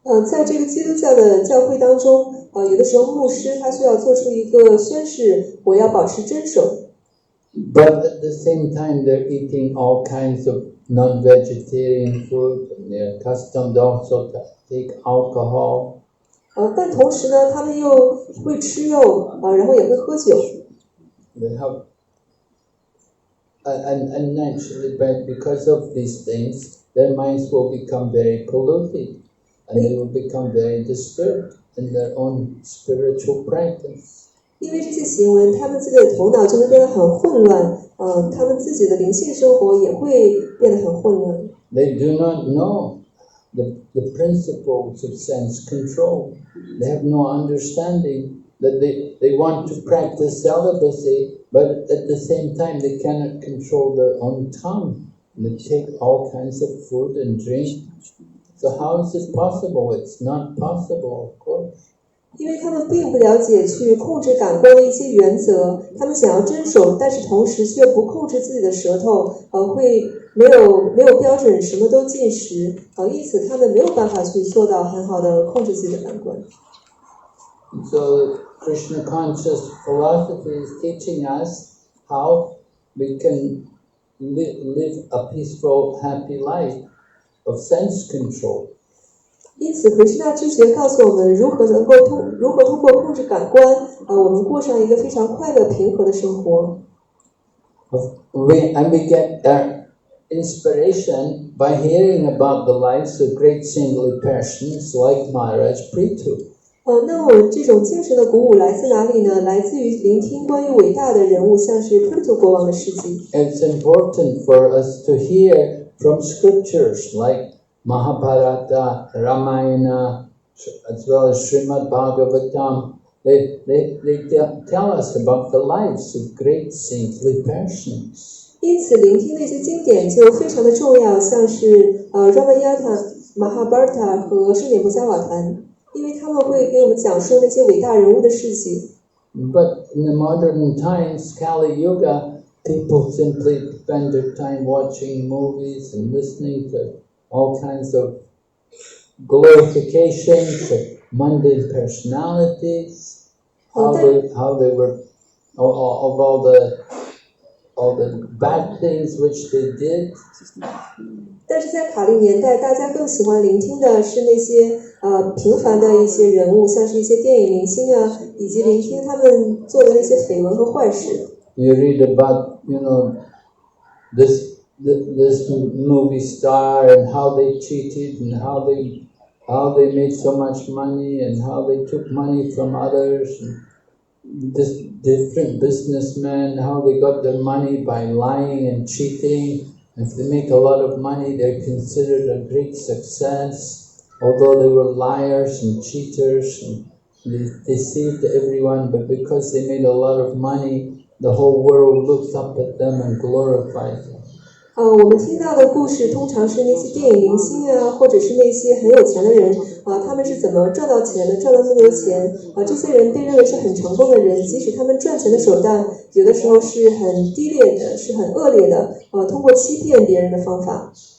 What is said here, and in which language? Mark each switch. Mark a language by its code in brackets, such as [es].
[zh] 在这个基督教的教会当中，有的时候牧师他需要做出一个宣誓，我要保持真守。 [en] But at the same time, they're eating all kinds of non-vegetarian food, and they're accustomed also to take alcohol. [zh] 但同时呢，他们又会吃肉，然后也会喝酒。 [en] They have, and naturally, but because of these things, their minds will become very polluted, and they will become very disturbed in their own spiritual practice. [zh] 因为这些行为，他们自己的头脑就会变得很混乱，他们自己的灵性生活也会变得很混乱。 [en] They do not know the principles of sense control. They have no understanding that they want to practice celibacy, but at the same time they cannot control their own tongue. They take all kinds of food and drink. So how is it possible? It's not possible, of course. [zh] 因为他们并不了解去控制感官的一些原则，他们想要遵守，但是同时却不控制自己的舌头，会没有标准，什么都进食，因此他们没有办法去做到很好的控制自己的感官。 [en] So Krishna conscious philosophy is teaching us how we can live a peaceful, happy life of sense control. [zh] 因此，奎师那知觉告诉我们如何通过控制感官，我们过上一个非常快乐、平和的生活。 [en] We get our inspiration by hearing about the lives of great saintly persons like Maharaj Prithu. [zh] 那我们这种精神的鼓舞来自哪里呢？来自于聆听关于伟大的人物，像是普图国王的事迹。 [en] It's important for us to hear from scriptures like Mahabharata, Ramayana, as well as Srimad Bhagavatam. They tell us about the lives of great saintly persons. [zh] 因此，聆听那些经典就非常的重要，像是Ramayana、Mahabharata 和圣典部加瓦坛，因为他们会给我们讲述那些伟大人物的事迹。 [en] But in the modern times, Kali Yuga, people simply spend their time watching movies and listening to all kinds of glorifications of mundane personalities, how they were, of all the bad things which they did. [zh] 但是在卡利年代，大家更喜欢聆听的是那些平凡的一些人物，像是一些电影明星啊，以及聆听他们做的那些绯闻和坏事。 [en] You read about, this movie star and how they cheated and how they made so much money and how they took money from others, and this different businessmen, how they got their money by lying and cheating. If they make a lot of money, they're considered a great success, although they were liars and cheaters and they deceived everyone, but because they made a lot of money, the whole world looks up at them and glorifies them. [zh] 我们听到的故事通常是那些电影明星啊，或者是那些很有钱的人他们是怎么赚到钱的，赚到那么多钱这些人被认为是很成功的人，即使他们赚钱的手段有的时候是很低劣的，是很恶劣的通过欺骗别人的方法。